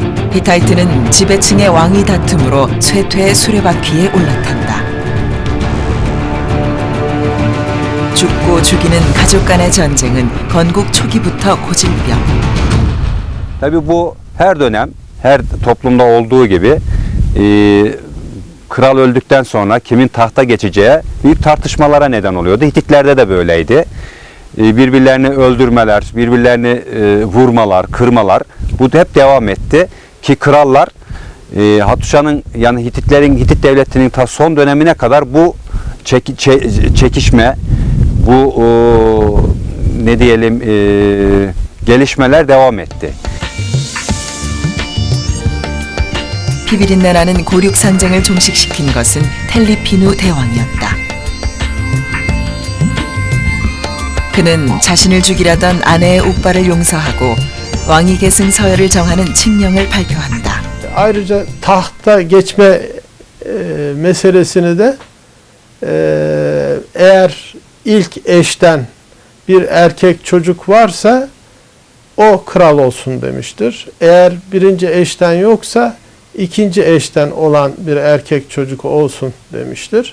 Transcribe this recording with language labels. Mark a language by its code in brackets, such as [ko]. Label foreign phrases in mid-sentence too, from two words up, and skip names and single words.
[ko] 히타이트는 지배층의 왕위 다툼으로 쇠퇴의 수레바퀴에 올라탄다. 죽고 죽이는 가족 간의 전쟁은 건국 초기부터 고질병. [tr] Tabii bu her dönem, her toplumda olduğu gibi kral öldükten sonra kimin tahta geçeceği büyük tartışmalara neden oluyordu. Hititlerde de böyleydi. Birbirlerini öldürmeler, birbirlerini vurmalar, kırmalar bu hep devam etti. Ki krallar Hatuşa'nın yani Hitit devletinin ta son dönemine kadar bu çekişme, bu ne diyelim gelişmeler devam etti. [ko] 피비린내 나는 고륙 상쟁을 종식시킨 것은 텔리피누 대왕이었다. 그는 자신을 죽이려던 아내의 옥바를 용서하고 왕위 계승 서열을 정하는 칙령을 발표한다. [tr] Ayrıca tahta geçme meselesini de eğer ilk eşten bir erkek çocuk varsa o kral olsun demiştir. Eğer birinci eşten yoksa ikinci eşten olan bir erkek çocuk olsun demiştir.